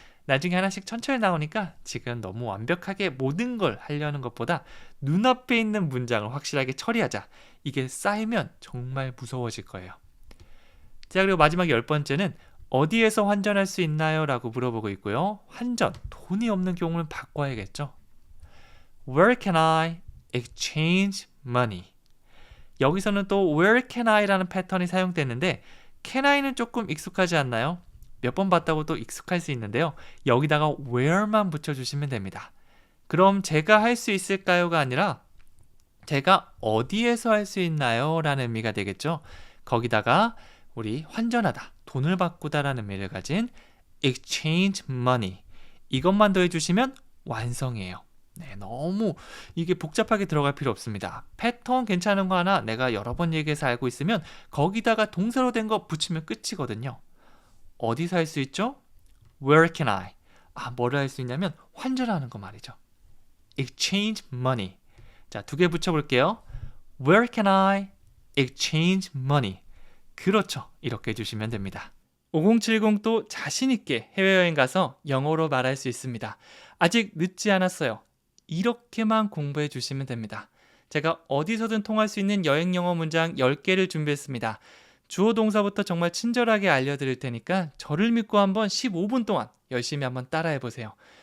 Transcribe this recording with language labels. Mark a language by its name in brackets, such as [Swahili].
[Korean] 나중에 하나씩 천천히 나오니까 지금 너무 완벽하게 모든 걸 하려는 것보다 눈앞에 있는 문장을 확실하게 처리하자. 이게 쌓이면 정말 무서워질 거예요. 자, 그리고 마지막 10번째는 어디에서 환전할 수 있나요? 라고 물어보고 있고요. 환전, 돈이 없는 경우는 바꿔야겠죠. [English] Where can I exchange money? [Korean] 여기서는 또 [English] Where can I? [Korean] 라는 패턴이 사용됐는데 can I는 조금 익숙하지 않나요? 몇 번 봤다고 또 익숙할 수 있는데요. 여기다가 where만 붙여주시면 됩니다. 그럼 제가 할 수 있을까요?가 아니라 제가 어디에서 할 수 있나요? 라는 의미가 되겠죠. 거기다가 우리 환전하다, 돈을 바꾸다 라는 의미를 가진 exchange money 이것만 더해주시면 완성이에요. 네, 너무 이게 복잡하게 들어갈 필요 없습니다. 패턴 괜찮은 거 하나 내가 여러 번 얘기해서 알고 있으면 거기다가 동사로 된 거 붙이면 끝이거든요. 어디서 할 수 있죠? [English] Where can I? [Korean] 뭐를 할 수 있냐면 환전하는 거 말이죠. [English] Exchange money. [Korean] 자, 두 개 붙여볼게요. [English] Where can I exchange money? [Korean] 그렇죠. 이렇게 해주시면 됩니다. 5070도 자신있게 해외여행 가서 영어로 말할 수 있습니다. 아직 늦지 않았어요. 이렇게만 공부해 주시면 됩니다. 제가 어디서든 통할 수 있는 여행 영어 문장 10개를 준비했습니다. 주어 동사부터 정말 친절하게 알려드릴 테니까 저를 믿고 한번 15분 동안 열심히 한번 따라해 보세요.